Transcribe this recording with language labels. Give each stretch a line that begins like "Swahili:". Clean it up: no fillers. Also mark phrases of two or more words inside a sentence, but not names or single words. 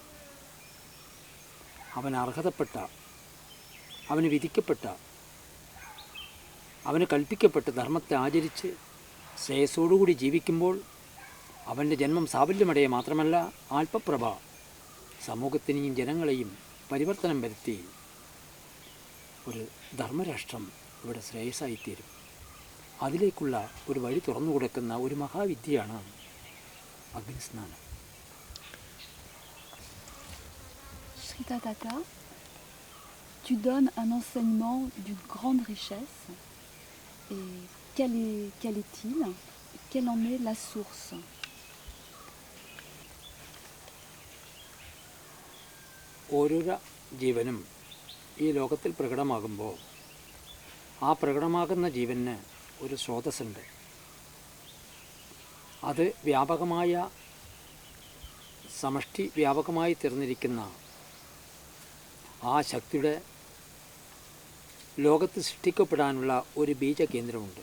Malayalam: അവന് അർഹതപ്പെട്ട, അവന് വിധിക്കപ്പെട്ട, അവന് കൽപ്പിക്കപ്പെട്ട ധർമ്മത്തെ ആചരിച്ച് ശ്രേയസ്സോടുകൂടി ജീവിക്കുമ്പോൾ അവൻ്റെ ജന്മം സാഫല്യമടയെ മാത്രമല്ല ആൽപ്പപ്രഭ സമൂഹത്തിനെയും ജനങ്ങളെയും പരിവർത്തനം വരുത്തി ഒരു ധർമ്മരാഷ്ട്രം ഇവിടെ ശ്രേയസ്സായിത്തീരും. അതിലേക്കുള്ള ഒരു വഴി തുറന്നു കൊടുക്കുന്ന ഒരു മഹാവിദ്യയാണ് അഗ്നിസ്നാനം.
French: Shri Tathata, tu donnes un enseignement d'une grande richesse. Et quel est-il? Quelle en est la source?
Malayalam: ഓരോരോ ജീവനും ഈ ലോകത്തിൽ പ്രകടമാകുമ്പോൾ ആ പ്രകടമാകുന്ന ജീവന് ഒരു സ്രോതസ്സുണ്ട്. അത് വ്യാപകമായ സമഷ്ടി വ്യാപകമായി തീർന്നിരിക്കുന്ന ആ ശക്തിയുടെ ലോകത്ത് സൃഷ്ടിക്കപ്പെടാനുള്ള ഒരു ബീജകേന്ദ്രമുണ്ട്.